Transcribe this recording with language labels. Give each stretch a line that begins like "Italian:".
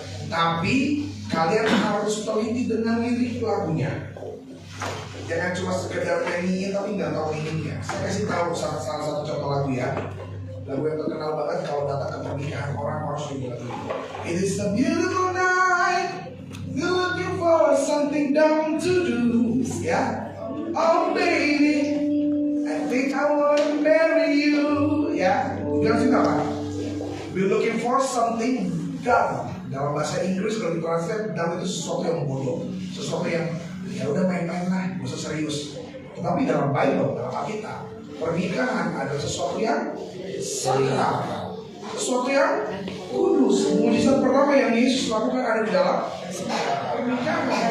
Indonesian: Tapi kalian harus teliti dengan lirik lagunya. Jangan cuma sekedar nyanyi tapi nggak tahu meaningnya. Saya kasih tahu salah satu contoh lagu ya. Lagu yang terkenal banget kalau datang ke pernikahan orang harus nyanyi lagu ini.
English: It is a beautiful night, you're looking for something dumb to do. Ya, oh baby, I think I wanna marry you.
Indonesian: Ya, bilang juga apa?
English: We're looking for something dumb.
Indonesian: Dalam bahasa Inggris kalau ditranslate dumb itu sesuatu yang bodoh, sesuatu yang ya udah main-main lah, gak usah serius. Tetapi dalam Bible, dalam Alkitab, pernikahan adalah sesuatu yang sakral, sesuatu yang kudus. Mujizat pertama yang Yesus lakukan ada di dalam pernikahan.